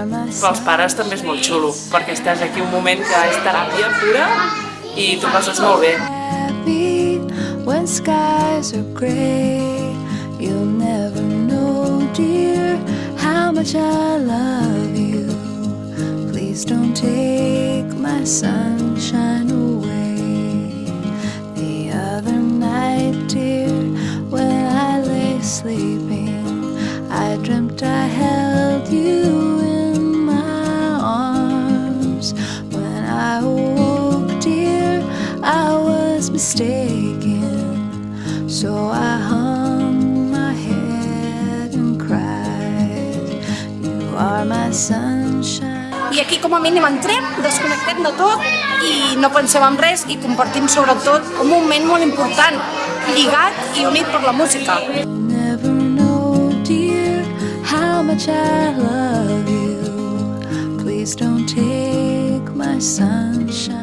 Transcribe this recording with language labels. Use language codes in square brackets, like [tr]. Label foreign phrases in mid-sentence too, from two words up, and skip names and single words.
[ca] Pels pares també és molt xulo, perquè estàs aquí un moment que és teràpia pura i t'ho passes molt bé. [en] When skies are gray, you'll never know, dear, how much I love you. Please don't take my sunshine away. The other night, dear, when I lay sleeping, I dreamt I held you in my arms. When I awoke, dear, I was mistaken. So I hung my head and cried, you are my sunshine. [ca] I aquí com a mínim entrem, desconnectem de tot i no pensem en res i compartim sobretot un moment molt important, lligat i unit per la música. [en] You'll never know, dear, how much I love you. Please don't take my sunshine.